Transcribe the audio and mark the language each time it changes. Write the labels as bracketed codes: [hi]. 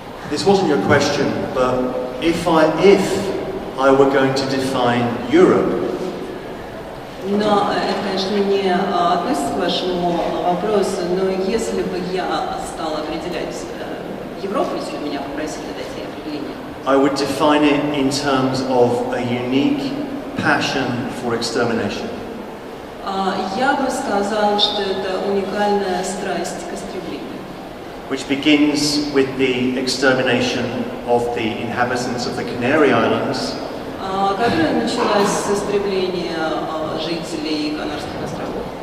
[en] This wasn't your question, but if I were going to define Europe, [ru] Но это, конечно, не относится к вашему вопросу, но если бы я стала определять Европу, если бы меня попросили дать ей определение, [en] I would define it in terms of a unique passion for extermination. [ru] я бы сказала, что это уникальная страсть к истреблению, [en] Which begins with the extermination of the inhabitants of the Canary Islands [ru] которая началась с истребления жителей Канарских островов